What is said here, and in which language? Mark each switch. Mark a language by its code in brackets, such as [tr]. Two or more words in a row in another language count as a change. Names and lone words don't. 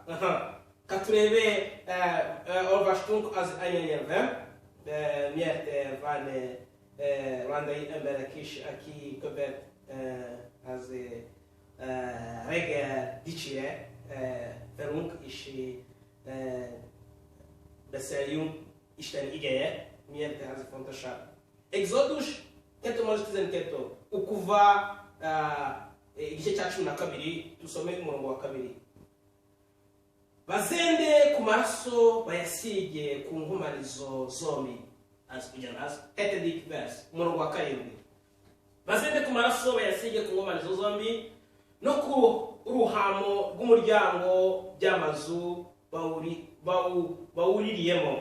[hu] Katurebe olvastunk az anyanyelvem, miért van rwandai emberek is, aki követ az reggel dicsére velünk, és beszéljünk Isten igéje, miért ez fontosabb. [rw] Exodus 2:12 ukuva igice cya 12 tusome umurongo wa 2. Bazende ku maraso bayasige ku nkomanizo zombi. Kugeza [en] 7th verse [rw] umurongo wa 7. Bazende ku maraso bayasige ku nkomanizo zombi no ku ruhamo rw'umuryango by'amazu bawuririyemo.